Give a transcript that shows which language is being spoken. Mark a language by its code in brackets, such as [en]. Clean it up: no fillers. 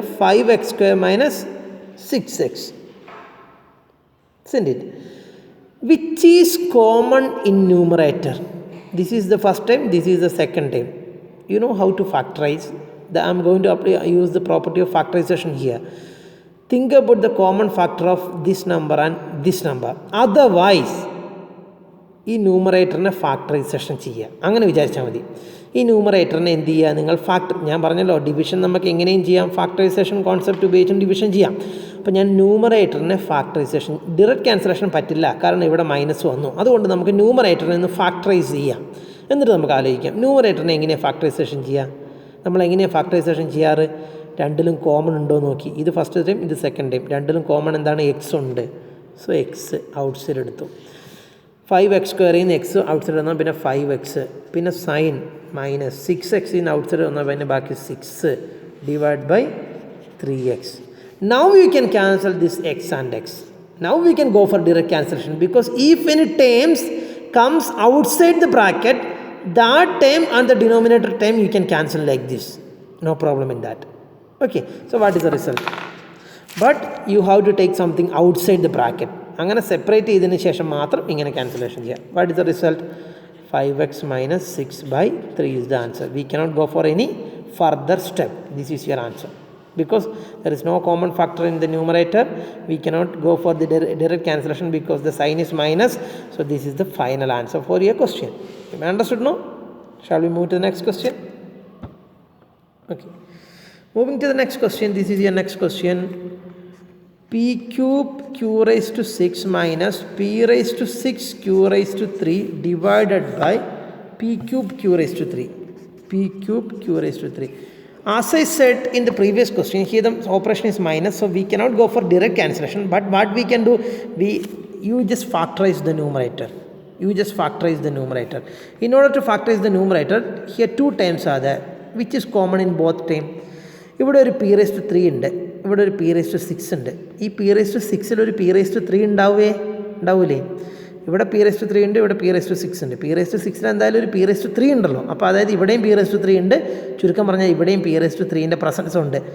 [en] 5x square minus 6x. Isn't it? Which is common in numerator? This is the first time, this is the second time. You know how to factorize. I'm going to use the property of factorization here. Think about the common factor of this number and this number. [ml] Otherwise, ഈ ന്യൂമറേറ്ററിനെ factorisation ചെയ്യുക. അങ്ങനെ വിചാരിച്ചാൽ മതി. ഈ ന്യൂമറേറ്ററിനെ എന്ത് ചെയ്യുക? നിങ്ങൾ ഞാൻ പറഞ്ഞല്ലോ ഡിവിഷൻ നമുക്ക് എങ്ങനെയും ചെയ്യാം, ഫാക്ടറൈസേഷൻ കോൺസെപ്റ്റ് ഉപയോഗിച്ചും ഡിവിഷൻ ചെയ്യാം. അപ്പോൾ ഞാൻ ന്യൂമറേറ്ററിനെ ഫാക്ടറൈസേഷൻ, ഡിറക്റ്റ് ക്യാൻസലേഷൻ പറ്റില്ല, കാരണം ഇവിടെ മൈനസ് വന്നു. അതുകൊണ്ട് നമുക്ക് ന്യൂമറേറ്ററിനെ ഒന്ന് ഫാക്ടറൈസ് ചെയ്യാം. എന്നിട്ട് നമുക്ക് ആലോചിക്കാം ന്യൂമറേറ്ററിനെ എങ്ങനെയാണ് ഫാക്ടറൈസേഷൻ ചെയ്യുക. നമ്മളെങ്ങനെയാണ് ഫാക്ടറൈസേഷൻ ചെയ്യാറ്? രണ്ടിലും കോമൺ ഉണ്ടോ നോക്കി. ഇത് ഫസ്റ്റ് ടൈം, ഇത് സെക്കൻഡ് ടൈം. രണ്ടിലും കോമൺ എന്താണ്? എക്സ് ഉണ്ട്. [en] So x outside എടുത്തു. [ml] 5x സ്ക്വയറിൽ നിന്ന് എക്സ് ഔട്ട് സൈഡ് വന്നാൽ പിന്നെ 5x, പിന്നെ സൈൻ മൈനസ് 6x ഇന്ന് ഔട്ട് സൈഡ് വന്നാൽ പിന്നെ ബാക്കി 6 divide by 3x. [en] Now you can cancel this x and x. Now we can go for direct cancellation, because if any terms comes outside the bracket, that term and the denominator term you can cancel like this. No problem in that. Okay, so what is the result? But you have to take something outside the bracket. [ml] അങ്ങനെ separate ചെയ്തതിന് ശേഷം മാത്രം ഇങ്ങനെ cancellation ചെയ്യാം. [en] What is the result? 5x minus 6 by 3 is the answer. We cannot go for any further step. This is your answer. Because there is no common factor in the numerator, we cannot go for the direct cancellation because the sign is minus. So this is the final answer for your question. You understood, no? Shall we move to the next question? Okay. Moving to the next question. This is your next question. P cube q raised to 6 minus p raised to 6 q raised to 3 divided by p cube q raised to 3. P cube q raised to 3. As I said in the previous question, here the operation is minus, so we cannot go for direct cancellation. But what we can do, you just factorize the numerator. You just factorize the numerator. In order to factorize the numerator, here two terms are there, which is common in both terms. [ml] ഇവിടെ ഒരു P raise to 3 ഉണ്ട്, ഇവിടെ ഒരു P raise to 6 ഉണ്ട്. ഈ P raise to 6 ഒരു P raise to 3 ഉണ്ടാവൂലേ? ഇവിടെ പി റേസ് ടു 3 ഉണ്ട്, ഇവിടെ പി റേസ് ടു 6 ഉണ്ട്. പി റേസ് ടു 6 എന്തായാലും ഒരു പി റേസ് ടു 3 ഉണ്ടല്ലോ. അപ്പോൾ അതായത് ഇവിടെയും പി റേസ് ടു 3 ഉണ്ട്, ചുരുക്കം പറഞ്ഞാൽ ഇവിടെയും പി റേസ് ടു 3ൻ്റെ പ്രസൻസ് ഉണ്ട്.